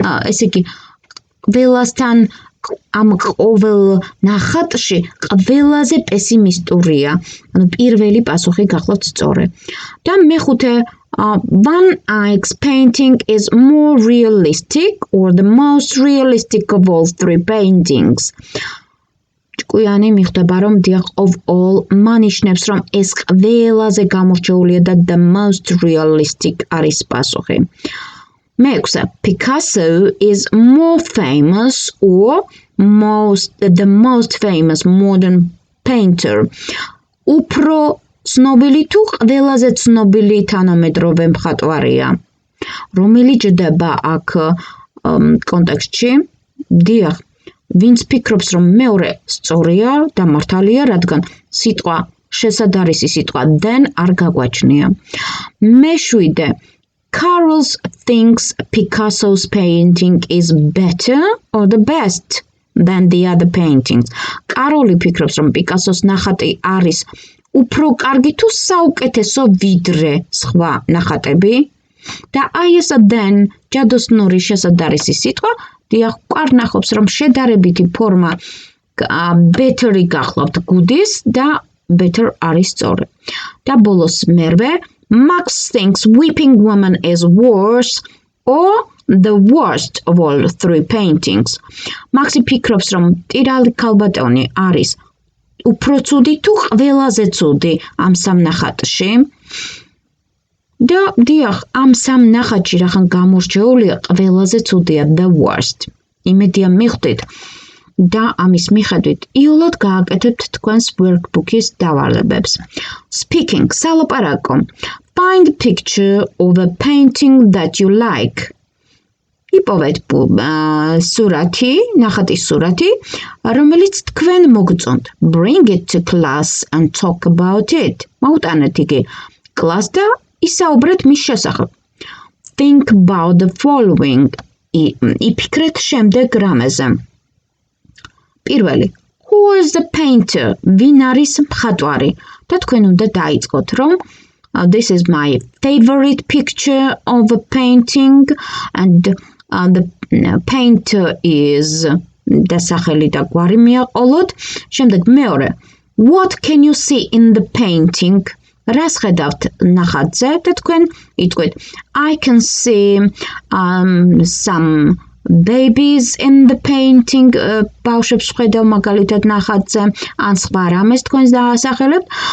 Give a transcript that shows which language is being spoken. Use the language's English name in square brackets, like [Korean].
[Georgian] ესე იგი, ყველასთან ამ ყოველ ნახატში ყველაზე პესიმისტურია. ანუ პირველი პასუხი გახლავთ სწორე. და მეხუთე, [English] Van Eyck's painting is more realistic or the most realistic of all three paintings. [Georgian] ჭკვიანი მიხვდება, რომ დიახ of all მანიშნებს, რომ ეს ყველაზე გამორჩეულია და the most realistic არის პასუხი. მეექვსე, [English] Picasso is more famous or the most famous modern painter. [Georgian] უფრო ცნობილი თუ ყველაზე ცნობილი თანამედროვე მხატვარია. რომელი ჭდება აქ კონტექსტში? დიახ, ვინც ფიქრობს, რომ მეორე სწორია და მართალია, რადგან სიტყვა შესადარისი სიტყვა then არ გაგვაჩნია. მეშვიდე, [English] Carol thinks Picasso's painting is better or the best than the other paintings. [Georgian] კაროლი ფიქრობს, რომ პიკასოს ნახატი არის უფრო კარგი თუ საუკეთესო ვიდრე სხვა ნახატები. და აი ეს then ჯადოსნური შესადარისი სიტყვა დიახ გვარნახობს, რომ შედარებითი ფორმა better-ი გახლავთ გუდის და better არის სწორი. და ბოლოს მერვე, [English] Max thinks Weeping Woman is worse or the worst of all three paintings. [Georgian] მაქსი ფიქრობს, რომ ტირალი ქალბატონი არის უფრო ცუდი თუ ყველაზე ცუდი ამ სამ ნახატში. და დიახ, ამ სამ ნახატში რახან გამორჩეულია ყველაზე ცუდია [English] the worst. [Georgian] იმედია მიხვდით, და ამის მიხედვით იოლად გააკეთებთ თქვენს workbook-ის დავალებებს. [English] Speaking, სალაპარაკო. Find a picture of a painting that you like. [Georgian] იპოვეთ სურათი, ნახატის სურათი, რომელიც თქვენ მოგწონთ. [English] Bring it to class and talk about it. [Georgian] მოუტანეთ იგი კლასს და ისაუბრეთ მის შესახებ. [English] Think about the following. [Georgian] იფიქრეთ შემდეგ რამეზე. პირველი, [English] who is the painter? [Georgian] ვინ არის მხატვარი? და თქვენ უნდა დაიწყოთ, რომ [English] this is my favorite picture of a painting and the painter is [Georgian] და სახელი და გვარი მიაყოლოთ. შემდეგ მეორე, [English] what can you see in the painting? [Georgian] რას ხედავთ ნახატზე და თქვენ იტყვით [English] I can see some babies in the painting [Georgian] ბავშვებს ხედავ მაგალითად ნახატზე ან სხვა რამეს თქვენს დაასახელებთ.